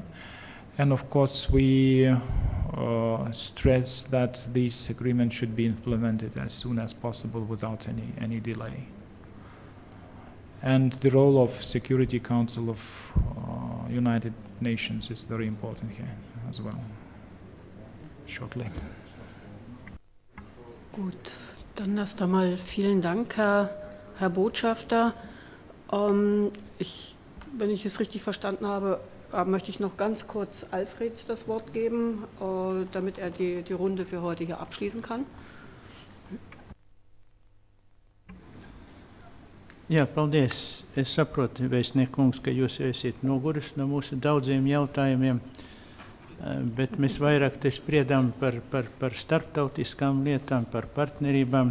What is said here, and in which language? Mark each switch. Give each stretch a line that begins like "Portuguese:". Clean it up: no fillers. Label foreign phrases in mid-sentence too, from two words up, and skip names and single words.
English: And of course, we stress that these agreements should be implemented as soon as possible without any delay. And the role of Security Council of United Nations is very important here as well. Shortly.
German: Gut, dann erst einmal vielen Dank, Herr Botschafter. Wenn ich es richtig verstanden habe, möchte ich noch ganz kurz Alfreds das Wort geben, damit er die Runde für heute hier abschließen kann.
Latvian: Jā, paldies. Es saprotu, vēstniekungs, ka jūs esat noguris no mūsu daudziem jautājumiem, bet mēs vairāk te spriedām par starptautiskām lietām, par partnerībām.